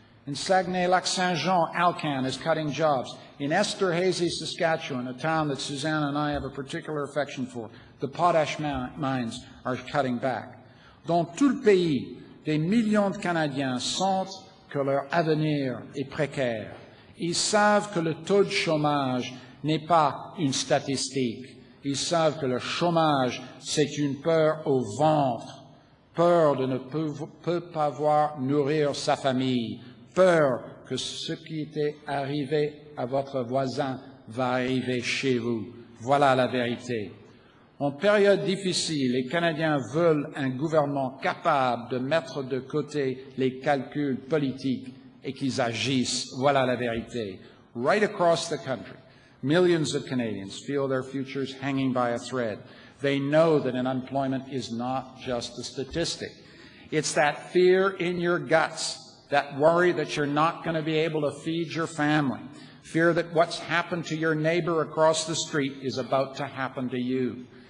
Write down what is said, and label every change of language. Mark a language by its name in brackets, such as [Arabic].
[English] In Saguenay-Lac-Saint-Jean, Alcan is cutting jobs. In Esterhazy, Saskatchewan, a town that Suzanne and I have a particular affection for, the potash mines are cutting back. [French] Dans tout le pays, des millions de Canadiens sentent que leur avenir est précaire. Ils savent que le taux de chômage n'est pas une statistique. Ils savent que le chômage, c'est une peur au ventre, peur de ne pas pouvoir nourrir sa famille, peur que ce qui était arrivé à votre voisin va arriver chez vous. Voilà la vérité. En période difficile, les Canadiens veulent un gouvernement capable de mettre de côté les calculs politiques et qu'ils agissent. Voilà la vérité. [English] Right across the country, millions of Canadians feel their futures hanging by a thread. They know that unemployment is not just a statistic. It's that fear in your guts, that worry that you're not going to be able to feed your family, fear that what's happened to your neighbor across the street is about to happen to you.